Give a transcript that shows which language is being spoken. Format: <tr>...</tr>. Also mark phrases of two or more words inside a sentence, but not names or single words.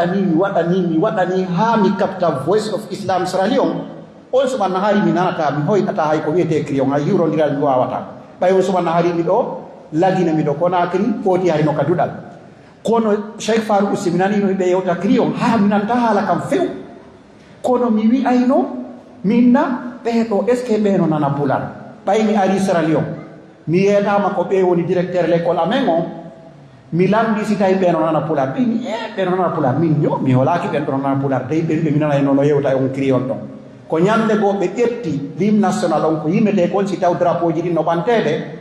<ff>waɗani ha mi kapta Voice of Islam Sierra Leone on suɓanna hari mi nanata mi hoyɗata hay ko wiyete crion hay hiwrodiral mi wawata ɓay on suɓanna hari miɗo lagina miɗo Conakry foti hari no ka duɗal kono Cheikh Farouk si mi nanino ɓe yewta crion ha mi nanta haala kam few kono mi wi'ayno minna ɓeeɗo</ff> <fr>est ce que</fr> <ff>ɓeeno nana pular ɓay mi ari Sierra Leone mi yeetama ko ɓe woni</ff> <fr>directeur l'école</fr> <ff>amen o mi lamdi si tawi ɓeeno nana pular ɓeymi ɓeeno nana pular min yo mi holaki ɓen ɗo nana pular dey ɓen ɓe mi nanayno no yewta e on criol ɗon ko ñande goo ɓe ƴetti</ff> <fr>l'hymne national</fr> <ff>on ko yimmete kon si taw drapeau ji ɗin no ɓantede</ff>